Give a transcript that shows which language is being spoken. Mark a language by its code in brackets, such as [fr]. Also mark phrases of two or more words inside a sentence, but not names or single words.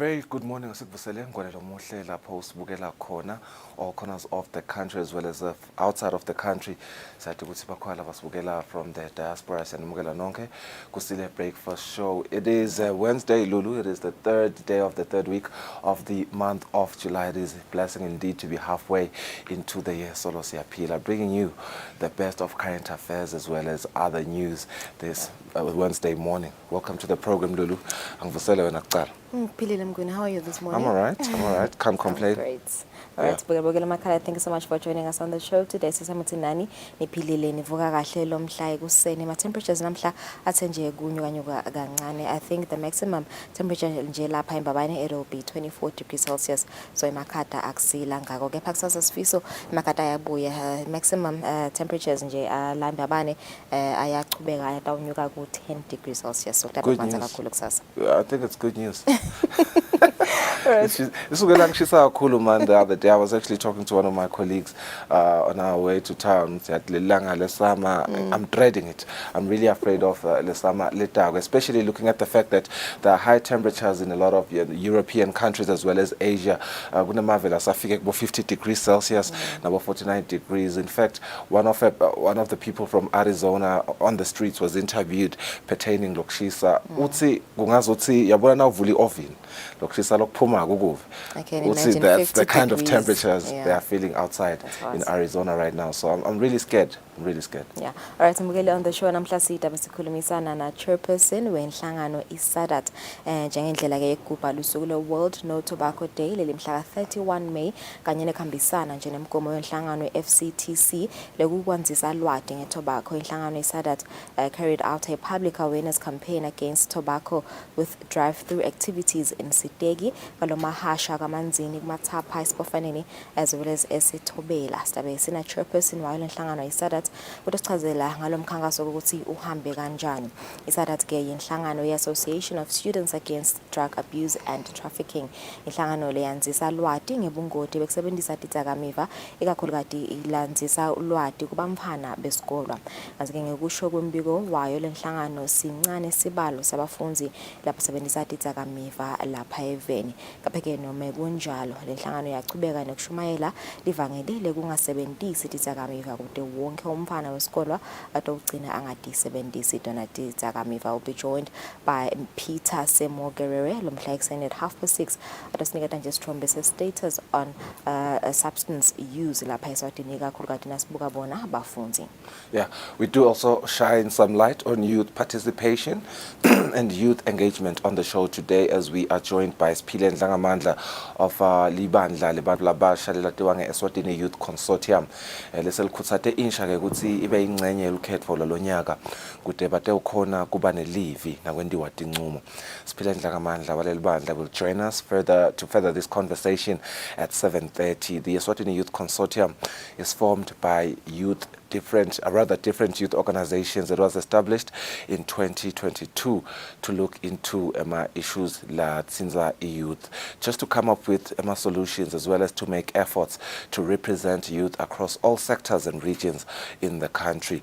[en] Good morning, [ss] Kusile. Ngolelo muhle lapho usibukela khona [en] all corners of the country as well as outside of the country. [ss] Sathi ukuthi bakhona basibukela [en] from the diaspora [ss] sanimukela nonke Kusile [en] breakfast show. It is Wednesday, Lulu. It is the third day of the third week of the month of July. It is a blessing indeed to be halfway into the year. Solo Siapila, bringing you the best of current affairs as well as other news this Wednesday morning. Welcome to the program, Lulu. [ss] Angivusele wena kuqala. [en] How are you this morning? I'm all right. Can't complain. Great. All right, thank you so much for joining us on the show today. [ss] Sisamutinani niphilile nivuka kahle lo mhla ekuseni. Ma temperatures namhla athe nje kunyuka kancane. [en] I think the maximum temperature [ss] nje lapha eMbabane [en] it will be 24 degrees Celsius. [ss] So eMakhata akusila ngako. Kepha kusasa sifiso eMakhata ayabuya. [en] Maximum temperatures [ss] nje la eMbabane ayachubeka ayatawunyuka ku 10 [en] degrees Celsius. So Good news. I think it's good news. Right. The other day I was actually talking to one of my colleagues on our way to town. I'm dreading it. I'm really afraid of [ss] Lesama Letago, [en] especially looking at the fact that there are high temperatures in a lot of European countries as well as Asia. 50 degrees Celsius, number 49 degrees. In fact, one of the people from Arizona on the streets was interviewed pertaining Lokshisa. [ss] Utsi gungazuti yabona na vuli oven. Lokshisa lokphuma kukuve. [en] That's the kind of temperatures they are feeling outside in Arizona right now. So I'm really scared. I'm really scared. Yeah. All right, Mugele on the show [ss] namhla sida besikhulumisana na chairperson wenhlangano iSadat njengendlela ke yekugubha lusuku lo World No Tobacco Day leli mhla 31 May kanye nekhambisana nje nemgomo wenhlangano FCTC lekukwanzisa lwadi ngetobacco. [en] Inhlangano iSadat carried out a public awareness campaign against tobacco with drive-through activities in Sitegi, Kalomahasha, Kamanzini, Matapa, Isipofaneni, as well as Esithobela. [ss] Sidabe sina chairperson wayo lenhlangano iSadat usichazela ngalo mkhankaso ukuthi uhambe kanjani. iSadat ke inhlangano ye-Association of Students Against Drug Abuse and Trafficking. Inhlangano le yanzisa lwadi ngebungoti bekusebenzisa tidzakamiva ikakhulukazi ilanzisa ulwadi kubamfana besikolo. Kanti ke ngekusho kwembiko wayo lenhlangano sincane sibalo sabafunzi lapho sebenzisa tidzakamiva lapha eveni. Kapheke noma kunjalo lenhlangano yachubeka nokushumayela livangelile kungasebenzisi tidzakamiva kude wonke umfana wesikolo atogcina angadisebenzisi dona tidzakamiva. [en] Will be joined by [ss] Peter Semogerere lo mhla ekseni at 6:30 atasiniketa nje sithombe [en] status on substance use [ss] lapha Eswatini kakhulukazi nasibuka bona abafunzi. [en] Yeah, we do also shine some light on youth participation and youth engagement on the show today as we are joined by Siphile Ndlangamandla of [ss] Libandla lebantu labasha lelatiwa [en] nge-Eswatini Youth Consortium. [ss] Leselikhutsate insha ke ukuthi ibe ingcenye yelukhetho lonyaka kude bate ukhona kuba nelivi nakwendiwa tincumo. [en] Siphile Ndlangamandla [ss] waleli bandla [en] will join us to further this conversation at 7:30. The Eswatini Youth Consortium is formed by different youth organizations. It was established in 2022 to look into issues [ss] la tsinza [en] youth, just to come up with solutions as well as to make efforts to represent youth across all sectors and regions in the country.